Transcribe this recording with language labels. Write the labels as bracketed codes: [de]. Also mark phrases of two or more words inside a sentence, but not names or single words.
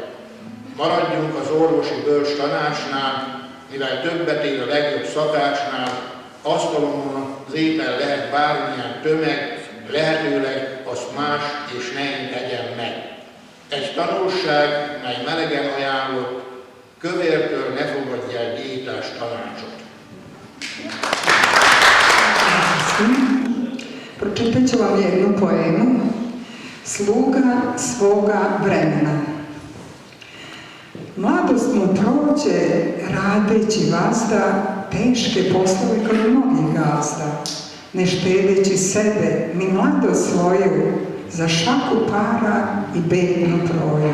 [hu] Maradjunk az orvosi bölcs tanácsnál, mivel többet ér a legjobb szakácsnál, asztalomon az étel lehet bármilyen tömeg, lehetőleg azt más és ne én tegyen meg. Egy tanulság, mely melegen ajánlott, kövértől ne fogadj el diétás tanácsot. [sr] Pročitat ću vam jednu poemu. Sluga svoga vremena. Mladost mu prođe radeći vazda teške poslove kod mnogih gazda, ne štedeći sebe ni mladost svoju za šaku para i bednu proju.